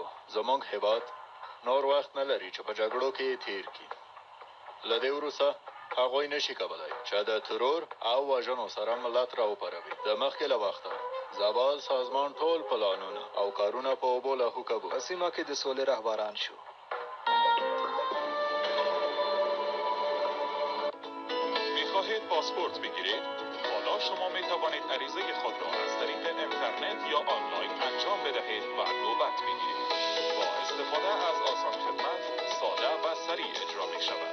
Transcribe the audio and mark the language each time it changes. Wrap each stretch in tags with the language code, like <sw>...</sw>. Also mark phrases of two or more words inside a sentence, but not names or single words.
<ps>زموږ هېواد نور وخت نه لري چې په جګړو کې تیر کړي. له دې وروسته هغوی نشي کولی چې د ترور او وژنو سره ملت راوپاروي. د مخکې له وخته زابل سازمان ټول پلانونه او کارونه په اوبو لاهو کوو. په سیمه کې د سولې رهبران شو.</ps> <fa>می‌خواهید پاسپورت بگیرید؟ حالا شما می‌توانید عریضه خود را از طریق اینترنت یا آنلاین انجام بدهید و نوبت بگیرید. با استفاده از آسان خدمت، ساده و سریع اجرا می‌شود.</fa>